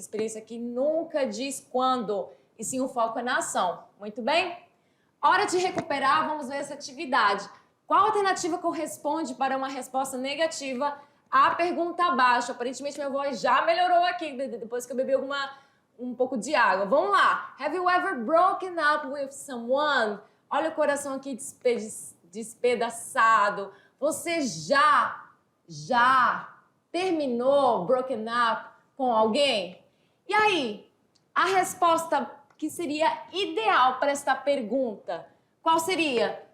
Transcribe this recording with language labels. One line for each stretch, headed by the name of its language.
Portuguese: Experiência que nunca diz quando, e sim o foco é na ação. Muito bem? Hora de recuperar, vamos ver essa atividade. Qual alternativa corresponde para uma resposta negativa à pergunta abaixo? Aparentemente minha voz já melhorou aqui, depois que eu bebi um pouco de água. Vamos lá.
English: Have you ever broken up with someone?
Portuguese: Olha o coração aqui despedaçado. Você já terminou broken up com alguém? E aí, a resposta que seria ideal para esta pergunta, qual seria?